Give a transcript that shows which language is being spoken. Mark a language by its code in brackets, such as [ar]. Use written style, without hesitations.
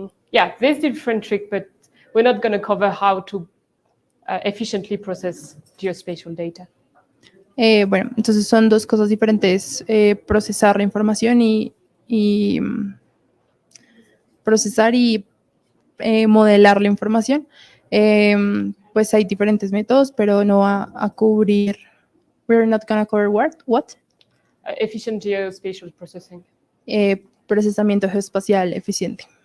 [en] Yeah, there's different trick, but we're not going to cover how to efficiently process geospatial data. [es] Bueno, entonces son dos cosas diferentes, procesar la información y procesar y modelar la información. Pues hay diferentes métodos, pero no va a cubrir. [en] We're not going to cover what? Efficient geospatial processing. [es] Procesamiento geoespacial eficiente.